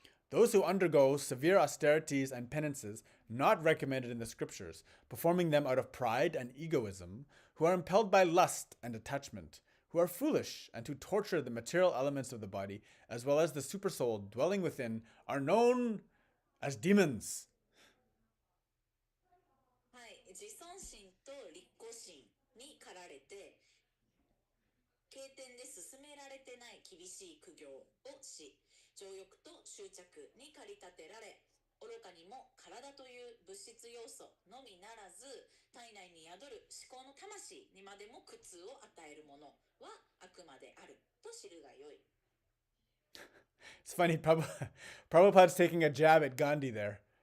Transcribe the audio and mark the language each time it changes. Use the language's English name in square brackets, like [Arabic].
[English] Those who undergo severe austerities and penances not recommended in the scriptures, performing them out of pride and egoism, who are impelled by lust and attachment, who are foolish and who torture the material elements of the body, as well as the supersoul dwelling within, are known as demons. [Japanese] はい、自尊心と利己心に駆られて、経典で進められてない厳しい苦行をし、情欲と執着に駆り立てられ、愚かにも体という物質要素のみならず、体内に宿る思考の魂にまでも苦痛を与えるものは悪魔であると知るがよい。 [English] It's funny, Prabhupada's taking a jab at Gandhi there.